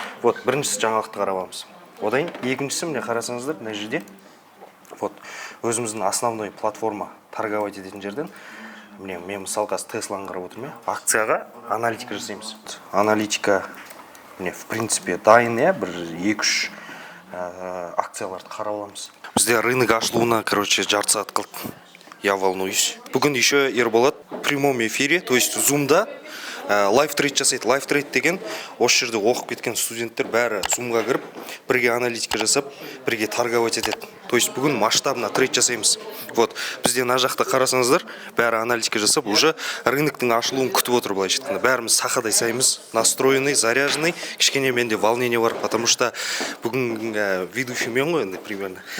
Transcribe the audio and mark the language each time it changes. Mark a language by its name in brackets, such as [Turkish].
[Kazakh] Вот, біріншісі жаңалықты қарап аламыз. Одан екіншісі міне қарасаңыздар, мына жерде вот өзіміздің основной платформа торговать ететін жерден міне мен мысалы қазір Тесланы қарап отырмын, акцияға аналитика жасаймыз. Аналитика міне [Russian] в принципе [Kazakh] дайын, бір 2-3 акцияларды қарап аламыз. Бізде рынок ашылуына, жарты сағат қалды. [Russian] Я волнуюсь. [Kazakh] Бүгін еще Ерболат [Russian] в прямом эфире, [Kazakh] то есть Zoom-да лайфтрейд жасайды. Лайфтрейд деген осы жерде оқып кеткен студенттер бәрі Zoom-ға кіріп, бірге аналитика жасап, бірге торговать етеді. [Russian] То есть [Kazakh] бүгін масштабно трейд жасаймыз. Вот, бізде мына жақта қарасаңыздар, бәрі аналитика жасап, уже рыноктың ашылуын күтіп отыр былайша айтқанда. Бәріміз сақадай саймыз, [Russian] настроенный, заряженный, [Kazakh] кішкене менде [Russian] волнение [Kazakh] бар, [Russian] потому что [Kazakh] бүгін [Russian] ведущий [Kazakh] мен ғой енді примерно.